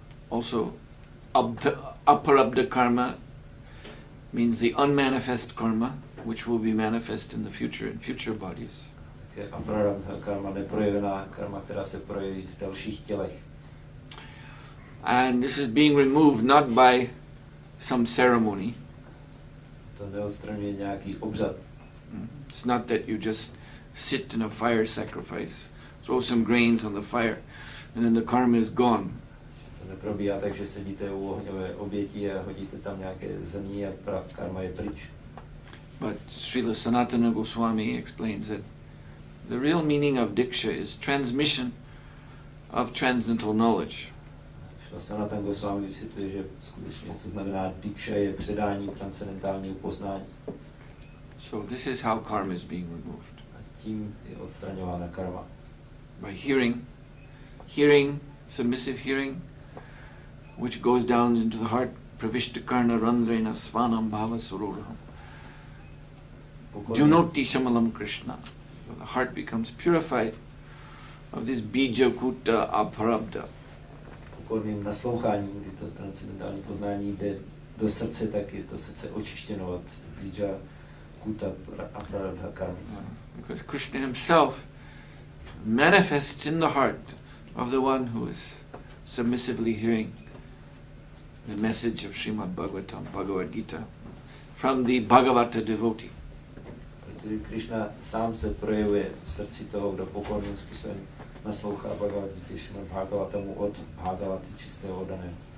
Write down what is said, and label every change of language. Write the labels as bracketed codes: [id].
[en] Also, aparabdha karma means the unmanifest karma, which will be manifest in the future, in future bodies. [cs] Také aprarabdha karma, neprojevená karma, která se projeví v dalších tělech. [en] And this is being removed not by some ceremony. [cs] To neodstraňuje nějaký obřad. [en] It's not that you just sit in a fire sacrifice, throw some grains on the fire, and then the karma is gone. [cs] To neprobíhá tak, že sedíte u ohňové oběti a hodíte tam nějaké zrní a karma je pryč. [en] But Srila Sanatana Goswami explains that the real meaning of diksha is transmission of transcendental knowledge. [cs] Srila Sanatana Goswami vysvětluje, že skutečně co znamená diksha je předání transcendentálního poznání. [en] So this is how karma is being removed. [cs] A tím je odstraňována karma. [en] By hearing, submissive hearing, which goes down into the heart, [sa] pravishtakarna randrena svanam bhava suroraham. Junoti shamalam Krishna. [en] So the heart becomes purified of this bija kuta aparabdha. [cs] Pokorným nasloucháním, kdy to transcendentální poznání jde do srdce, tak je to srdce očištěno od bija kuta aparabdha karma. [en] Because Krishna himself manifests in the heart of the one who is submissively hearing the message of Srimad-Bhagavatam, Bhagavad Gita, from the Bhagavata devotee. [cs] Protože Krishna sám se projevuje v srdci toho, kdo pokorným způsobem naslouchá Bhagavad Gita, Srimad-Bhagavatamu od Bhagavaty čistého oddaného.